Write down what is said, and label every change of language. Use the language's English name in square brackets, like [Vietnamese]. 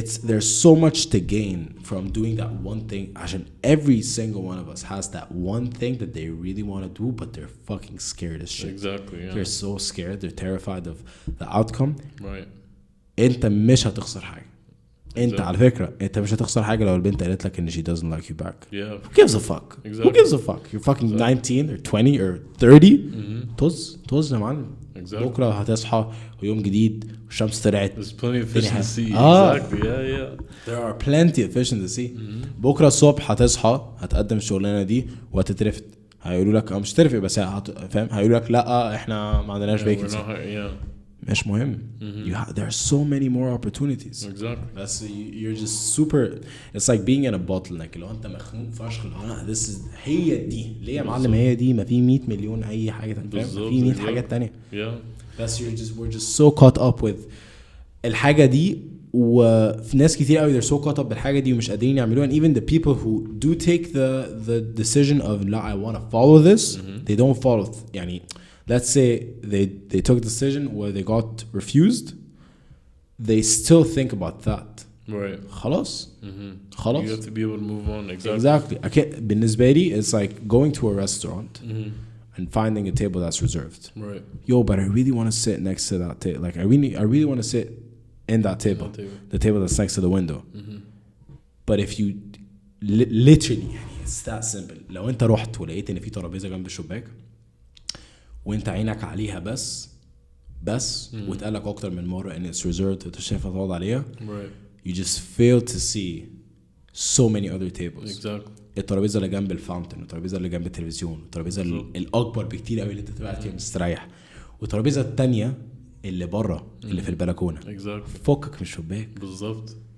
[English] There's so much to gain from doing that one thing. عشان every single one of us has that one thing that they really want to do, but they're fucking scared as shit. Exactly. Yeah. They're so scared. They're terrified of the outcome. Right. [Arabic] انت مش هتخسر حاجة. انت على فكرة انت مش هتخسر حاجة لو البنت قالت لك ان she doesn't like you back. [English] Yeah. Who gives a fuck? Exactly. Who gives a fuck? You're fucking 19 or 20 or 30. طز يا معلم. [Arabic] بكرة هتصحى ويوم جديد والشمس طلعت. [English] There's plenty of fish to see. Exactly. Yeah. There are plenty of fish to see. [Arabic] بكرة الصبح هتصحى هتقدم الشغلانة دي وهتترفد. هيقولوا لك مش ترفق بس فاهم هيقولوا لك لا احنا ما عندناش vacancy. مش مهم. [English] There are so many more opportunities. Exactly. That's you're just super. It's like being in a bottleneck. [Arabic] لو انت مخنوق فشخ this is هي دي ليه يا معلم هي دي ما في 100 مليون اي حاجه تانية في 100 حاجات تانية. [English] Yeah. That's we're just so caught up with الحاجه دي وفي ناس كتير قوي they're so caught up بالحاجه دي ومش قادرين يعملوها. And even the people who do take the decision of لا I want to follow this they don't follow يعني let's say they took a decision where they got refused they still think about that. Right. [Arabic] خلاص. [English] You have to be able to move on. Exactly. بالنسبة لي it's like going to a restaurant and finding a table that's reserved. Right. Yo, but I really want to sit next to that table. Like I really want to sit in that table. The table that's next to the window. But if you literally it's that simple. [Arabic] لو انت رحت ولقيت ان في ترابيزة جنب الشباك وانت عينك عليها بس واتقالك اكتر من مرة ان it's reserved وانت شايفها تقعد عليها. [English] Right. You just fail to see so many other tables. Exactly. [Arabic] الترابيزه اللي جنب الفاونتن والترابيزه اللي جنب التلفزيون والترابيزه الاكبر بكتير قوي اللي انت تبقى فيها مستريح والترابيزه الثانيه اللي بره اللي في البلكونه. [English] Exactly. [Arabic] فكك من الشباك بالظبط.